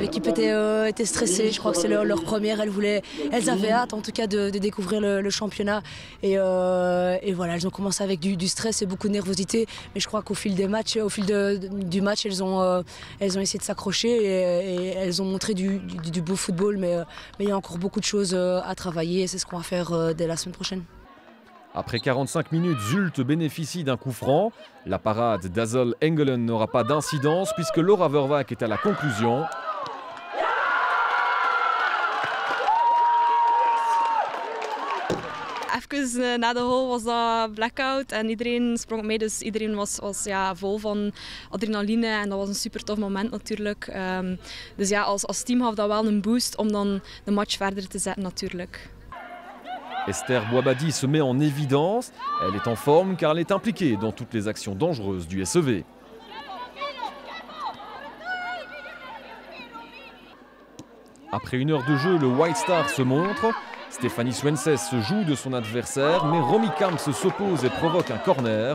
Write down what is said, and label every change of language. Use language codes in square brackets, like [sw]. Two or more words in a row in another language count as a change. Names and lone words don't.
[fr] L'équipe était stressée, je crois que c'est leur première, elles avaient hâte en tout cas de découvrir le championnat et voilà, elles ont commencé avec du stress et beaucoup de nervosité, mais je crois qu'au fil du match, elles ont essayé de s'accrocher et elles ont montré du beau football, mais il y a encore beaucoup de choses à travailler et c'est ce qu'on va faire dès la semaine prochaine. Après 45 minutes, Zulte bénéficie d'un coup franc. La parade d'Azol Engelen n'aura pas d'incidence puisque Laura Vervac est à la conclusion. [nl] Even na de goal was dat blackout en iedereen sprong mee, dus iedereen was vol van adrenaline en dat was een super tof moment natuurlijk. Dus ja, als team gaf dat wel een boost om dan de match verder te zetten natuurlijk. [fr] Esther Boabadi se met en évidence. Elle est en forme car elle est impliquée dans toutes les actions dangereuses du SEV. Après 1 heure de jeu, le White Star se montre. Stéphanie Swenses se joue de son adversaire, mais Romy Kamps s'oppose et provoque un corner.